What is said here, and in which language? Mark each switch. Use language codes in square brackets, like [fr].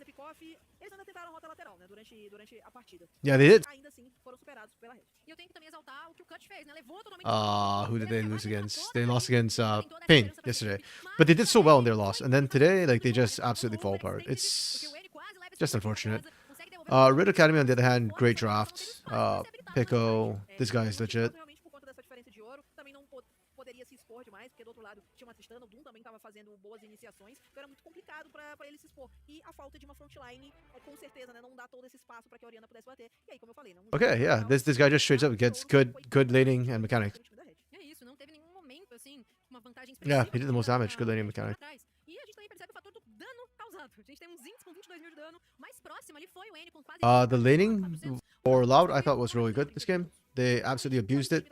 [pt] off, eles ainda tentaram a rota lateral, né, durante a partida. [en] Yeah, they did. [pt] Ainda assim, foram superados pela Red. E eu tenho que também exaltar o que o Cut fez, né? Levou totalmente [en] Who did they lose against? They lost against Pain yesterday. But they did so well in their loss. And then today, like, they just absolutely fall apart. It's just unfortunate. Red Academy, on the other hand, great draft. Pico, this guy is legit. [pt] Realmente por conta dessa diferença de ouro, também não poderia se expor demais, porque do outro lado tinha uma Tristana, o Doom também estava fazendo boas iniciações, então era muito complicado pra ele se expor. E a falta de uma frontline, com certeza, né, não dá todo esse espaço pra que a Orianna pudesse bater. E aí, como eu falei, né, [en] Okay, yeah, this guy just straight up gets good laning and mechanics. [pt] É isso, não teve nenhum momento, assim, uma vantagem [en] Yeah, [pt] expressiva [en] he did the most damage, good laning and mechanics. [pt] atrás. E a gente também percebe o fator do dano causado. A gente tem um Zinx com 22 mil de dano, mais próximo ali foi o N com quase... [en] The laning for Loud, I thought was really good this game. They absolutely abused it.